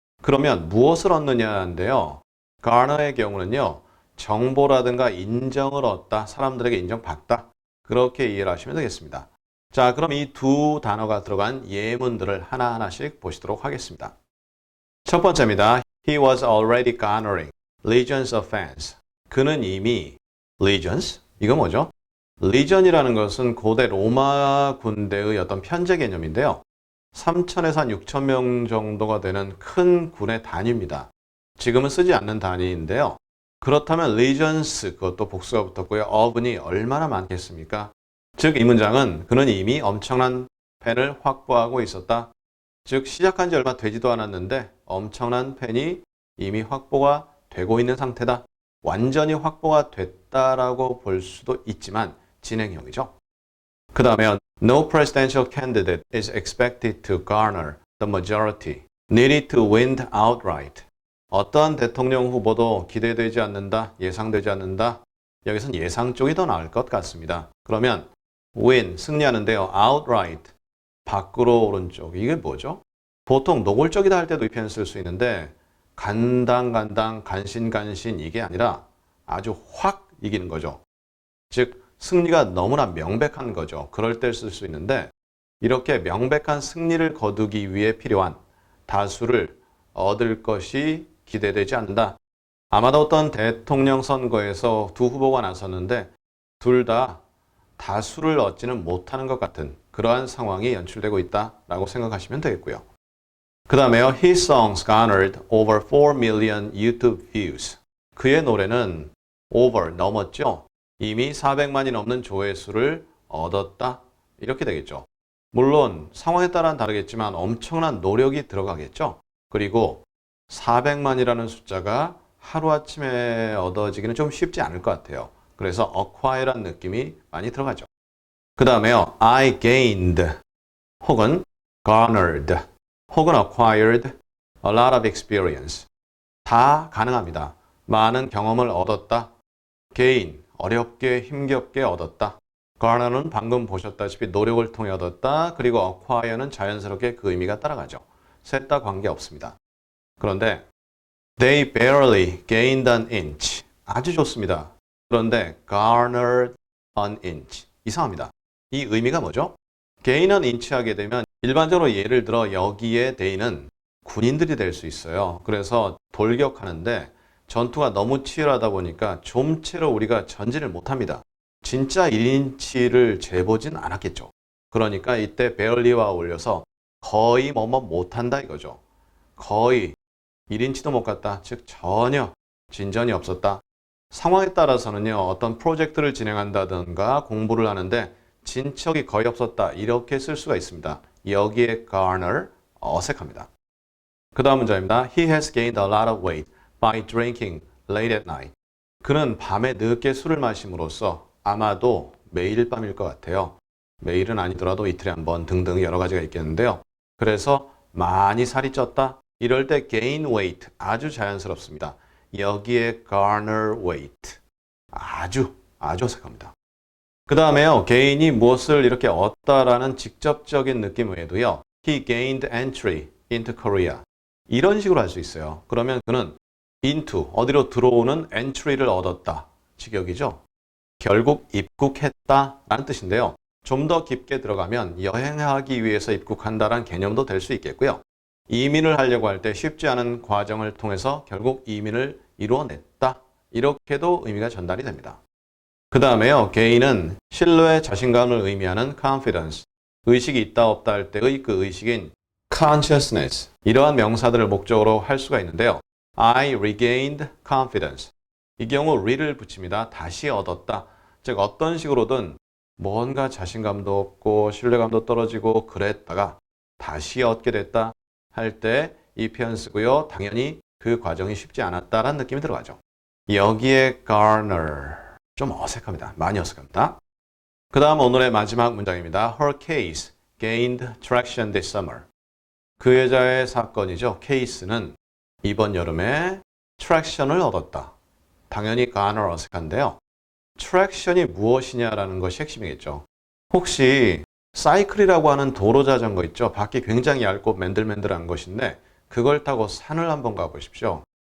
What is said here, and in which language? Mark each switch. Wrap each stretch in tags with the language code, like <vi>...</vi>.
<ko>그러면 무엇을 얻느냐인데요. garner의 경우는요, 정보라든가 인정을 얻다, 사람들에게 인정받다 그렇게 이해를 하시면 되겠습니다. 자, 그럼 이 두 단어가 들어간 예문들을 하나하나씩 보시도록 하겠습니다. 첫 번째입니다.</ko> <en>He was already garnering legions of fans.</en> <ko>그는 이미 legions? 이거 뭐죠? legion이라는 것은 고대 로마 군대의 어떤 편제 개념인데요. 3,000에서 한 6,000 명 정도가 되는 큰 군의 단위입니다. 지금은 쓰지 않는 단위인데요. 그렇다면 legions, 그것도 복수가 붙었고요. of이 얼마나 많겠습니까? 즉, 이 문장은 그는 이미 엄청난 팬을 확보하고 있었다. 즉, 시작한 지 얼마 되지도 않았는데 엄청난 팬이 이미 확보가 되고 있는 상태다. 완전히 확보가 됐다라고 볼 수도 있지만 진행형이죠. 그 다음에</ko> <en>No presidential candidate is expected to garner the majority needed to win outright.</en> <ko>어떠한 대통령 후보도 기대되지 않는다, 예상되지 않는다. 여기선 예상 쪽이 더 나을 것 같습니다. 그러면 win, 승리하는데요. outright, 밖으로 오른쪽. 이게 뭐죠? 보통 노골적이다 할 때도 이 표현 쓸 수 있는데 간당간당, 간신간신 이게 아니라 아주 확 이기는 거죠. 즉, 승리가 너무나 명백한 거죠. 그럴 때 쓸 수 있는데 이렇게 명백한 승리를 거두기 위해 필요한 다수를 얻을 것이 기대되지 않는다. 아마도 어떤 대통령 선거에서 두 후보가 나섰는데 둘 다 다수를 얻지는 못하는 것 같은 그러한 상황이 연출되고 있다라고 생각하시면 되겠고요. 그 다음에요.</ko> <en>His songs garnered over 4 million YouTube views.</en> <ko>그의 노래는 over, 넘었죠. 이미 400만이 넘는 조회수를 얻었다. 이렇게 되겠죠. 물론 상황에 따라 다르겠지만 엄청난 노력이 들어가겠죠. 그리고 400만이라는 숫자가 하루아침에 얻어지기는 좀 쉽지 않을 것 같아요. 그래서 acquire란 느낌이 많이 들어가죠. 그 다음에요.</ko> <en>I gained</en> <ko>혹은</ko> <en>garnered 혹은 acquired a lot of experience.</en> <ko>다 가능합니다. 많은 경험을 얻었다. gain, 어렵게 힘겹게 얻었다. garner는 방금 보셨다시피 노력을 통해 얻었다. 그리고 acquire는 자연스럽게 그 의미가 따라가죠. 셋 다 관계없습니다. 그런데</ko> <en>they barely gained an inch.</en> <ko>아주 좋습니다. 그런데</ko> <en>garnered an inch.</en> <ko>이상합니다. 이 의미가 뭐죠? gain an inch 하게 되면 일반적으로 예를 들어 여기에 대인은 군인들이 될 수 있어요. 그래서 돌격하는데 전투가 너무 치열하다 보니까 좀채로 우리가 전진을 못합니다. 진짜 1인치를 재보진 않았겠죠. 그러니까 이때 barely와 올려서 거의 못한다 이거죠. 거의 1인치도 못 갔다. 즉 전혀 진전이 없었다. 상황에 따라서는요. 어떤 프로젝트를 진행한다든가 공부를 하는데 진척이 거의 없었다. 이렇게 쓸 수가 있습니다. 여기에 garner, 어색합니다. 그 다음 문장입니다.</ko> <en>He has gained a lot of weight by drinking late at night.</en> <ko>그는 밤에 늦게 술을 마심으로써 아마도 매일 밤일 것 같아요. 매일은 아니더라도 이틀에 한 번 등등 여러 가지가 있겠는데요. 그래서 많이 살이 쪘다. 이럴 때</ko> <en>gain weight</en> <ko>아주 자연스럽습니다. 여기에</ko> <en>garner weight</en> <ko>아주 어색합니다. 그 다음에요. gain이 무엇을 이렇게 얻다라는 직접적인 느낌 외에도요.</ko> <en>He gained entry into Korea.</en> <ko>이런 식으로 할 수 있어요. 그러면 그는 into, 어디로 들어오는 entry를 얻었다. 직역이죠. 결국 입국했다 라는 뜻인데요. 좀 더 깊게 들어가면 여행하기 위해서 입국한다라는 개념도 될 수 있겠고요. 이민을 하려고 할 때 쉽지 않은 과정을 통해서 결국 이민을 이루어냈다. 이렇게도 의미가 전달이 됩니다. 그 다음에요. gain은 신뢰, 자신감을 의미하는 confidence, 의식이 있다 없다 할 때의 그 의식인 consciousness, 이러한 명사들을 목적으로 할 수가 있는데요.</ko> <en>I regained confidence.</en> <ko>이 경우 re를 붙입니다. 다시 얻었다. 즉 어떤 식으로든 뭔가 자신감도 없고 신뢰감도 떨어지고 그랬다가 다시 얻게 됐다 할 때 이 표현 쓰고요. 당연히 그 과정이 쉽지 않았다라는 느낌이 들어가죠. 여기에 garner, 좀 어색합니다. 많이 어색합니다. 그 다음 오늘의 마지막 문장입니다.</ko> <en>Her case gained traction this summer.</en> <ko>그 여자의 사건이죠. 케이스는 이번 여름에 트랙션을 얻었다. 당연히 garner 어색한데요. 트랙션이 무엇이냐라는 것이 핵심이겠죠. 혹시 사이클이라고 하는 도로 자전거 있죠. 바퀴 굉장히 얇고 맨들맨들한 것인데 그걸 타고 산을 한번 가보십시오.</ko>